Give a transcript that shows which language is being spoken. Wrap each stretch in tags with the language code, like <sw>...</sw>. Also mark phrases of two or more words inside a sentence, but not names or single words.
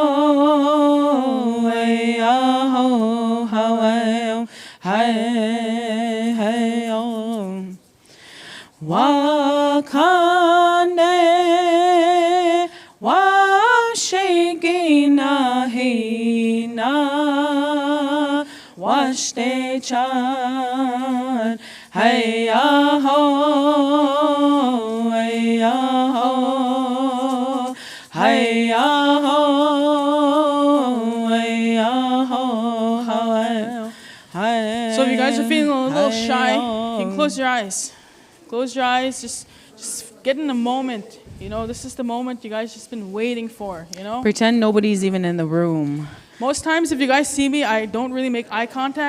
<en>Wakane washigina hina washtechan. Heya ho, heya ho, heya ho, heya ho. So if you guys are feeling a little shy, you can close your eyes. Close your eyes, just get in the moment. This is the moment you guys just been waiting for, Pretend nobody's even in the room. Most times if you guys see me, I don't really make eye contact.</en>